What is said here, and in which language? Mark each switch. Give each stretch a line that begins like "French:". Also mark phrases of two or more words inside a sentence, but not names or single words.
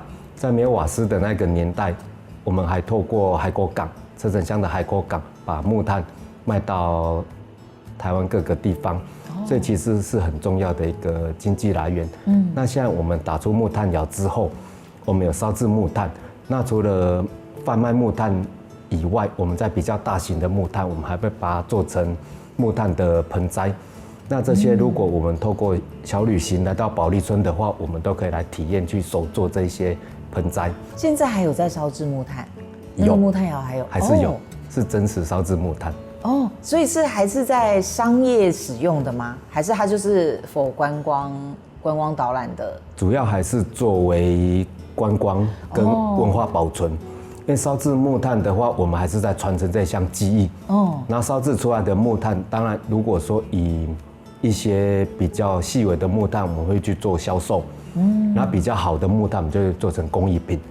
Chinese: 在沒有瓦斯的那個年代，我們還透過海口港。車城鄉的海口港把木炭賣到台灣各個地方，所以其實是很重要的一個經濟來源。那現在我們打出木炭窯之後，我們有燒製木炭。那除了販賣木炭以外，我們在比較大型的木炭，我們還會把它做成木炭的盆栽。那這些如果我們透過小旅行來到保利村的話，我們都可以來體驗去手做這些盆栽。現在還有在燒製木炭？有木炭窯還是有，是真實燒製木炭哦，所以是還是在商業使用的嗎？還是它就是 for 觀光導覽的？主要還是作為觀光跟文化保存，因為燒製木炭的話，我們還是在傳承這項技藝哦。然後燒製出來的木炭，當然如果說以一些比較細微的木炭，我們會去做銷售，然後比較好的木炭，我們就會做成工藝品。